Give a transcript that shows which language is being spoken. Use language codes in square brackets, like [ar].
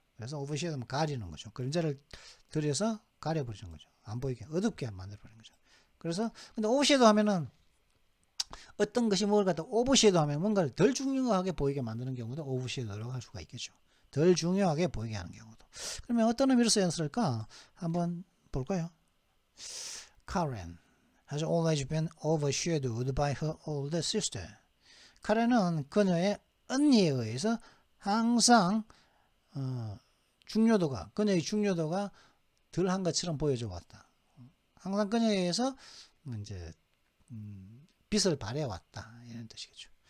[ko] 그래서 overshadow는 가리는 거죠. 그림자를 들여서 가려버리는 거죠. 안 보이게 어둡게 만들어버리는 거죠. 그래서 근데 overshadow 하면은 어떤 것이 뭘 갖다 overshadow 하면 뭔가를 덜 중요하게 보이게 만드는 경우도 overshadow라고 할 수가 있겠죠. 덜 중요하게 보이게 하는 경우도. 그러면 어떤 의미로 쓰였을까? 한번 볼까요? [en] Karen has always been overshadowed by her older sister. [ko] 카렌은 그녀의 언니에 의해서 항상 중요도가 그녀의 중요도가 덜한 것처럼 보여져 왔다. 항상 그녀에 의해서 이제 빛을 발해 왔다 이런 뜻이겠죠.